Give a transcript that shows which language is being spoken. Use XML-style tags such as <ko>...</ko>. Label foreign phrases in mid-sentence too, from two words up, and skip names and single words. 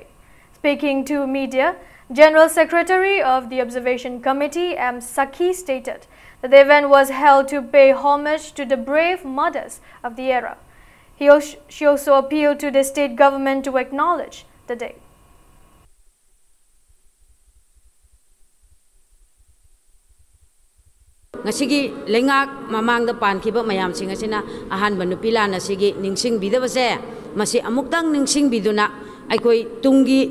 <en>Speaking to media, General Secretary of the Observation Committee M. Sakhi stated that the event was held to pay homage to the brave mothers of the era. She also appealed to the state government to acknowledge the day.</en> <mni>Ngasigi lengak mamang da pankiba mayam sing asina ahan banupila nasigi ningsing bidabase masi amuktang ningsing biduna aikoi tungi</mni>